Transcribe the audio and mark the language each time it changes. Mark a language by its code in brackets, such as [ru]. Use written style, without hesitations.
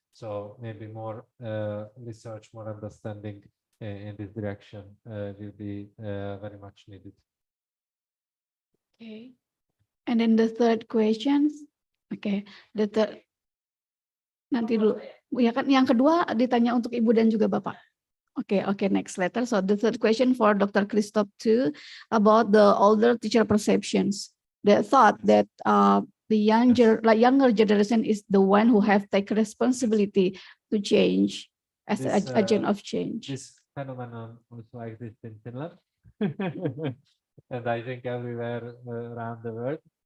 [en] So maybe more research, more understanding in this direction will be very much needed. Okay. And then the third question, okay, the third, [id] nanti dulu. Ya kan, yang kedua ditanya untuk Ibu dan juga Bapak. [en] Okay, next letter. So the third question for Dr. Christoph too, about the older teacher perceptions. They thought that the younger generation is the one who have take responsibility to change as an agent of change. This phenomenon also exists in Finland, and I think everywhere around the world.